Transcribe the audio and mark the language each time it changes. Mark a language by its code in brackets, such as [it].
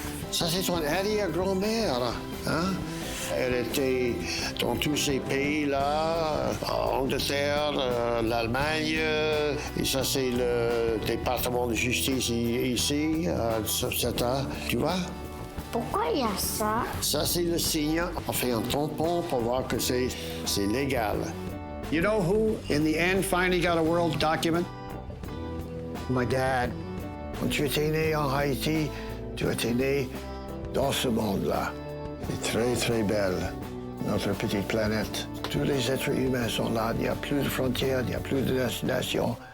[fr] Ça, c'est ton arrière-grand-mère. Hein? Elle était dans tous ces pays-là, Angleterre, l'Allemagne, et ça, c'est le département de justice ici, tu vois? Pourquoi il y a ça? Ça, c'est le signe. On fait un tampon pour voir que c'est légal. [en] You know who, in the end, finally got a world document? My dad. [fr] Quand tu étais né en Haïti, tu étais né dans ce monde-là. C'est très, très belle, notre petite planète. Tous les êtres humains sont là. Il n'y a plus de frontières, il n'y a plus de nations.